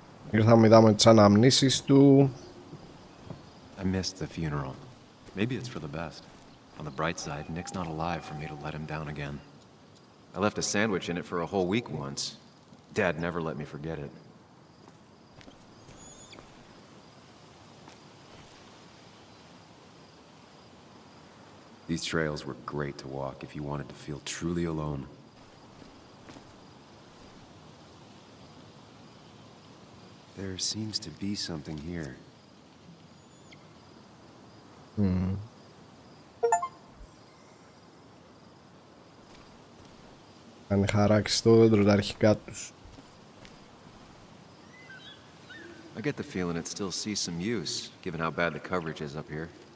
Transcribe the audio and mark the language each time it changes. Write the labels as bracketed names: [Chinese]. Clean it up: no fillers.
[Greek] Ήρθαμε, είδαμε τις αναμνήσεις του. [English] I missed the funeral. Maybe it's for the best. On the bright side, Nick's not alive for me to let him down again. I left a sandwich in it for a whole week once. Dad never let me forget it. These trails were great to walk if you wanted to feel truly alone. There seems to be something here. [Greek] Αν χαράξει το δέντρο τα αρχικά τους. [English] I get the feeling it still sees some use, given how bad the coverage is up here.